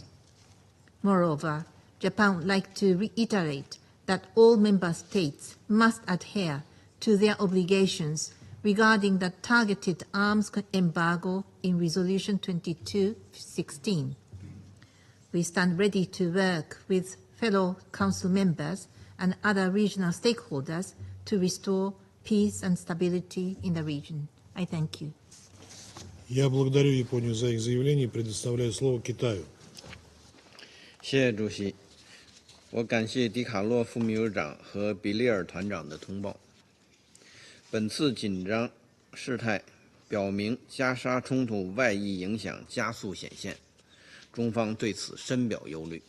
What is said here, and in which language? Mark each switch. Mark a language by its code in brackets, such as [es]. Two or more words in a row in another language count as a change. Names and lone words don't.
[en] Moreover, Japan would like to reiterate that all member states must adhere to their obligations regarding the targeted arms embargo in Resolution 2216. We stand ready to work with fellow Council members and other regional stakeholders to restore peace and stability in the region. I thank you. [ru] Я благодарю Японию за их заявление и предоставляю слово Китаю. [zh] 谢谢主席，我感谢迪卡洛副秘书长和比利尔团长的通报。本次紧张事态表明加沙冲突外溢影响加速显现，中方对此深表忧虑。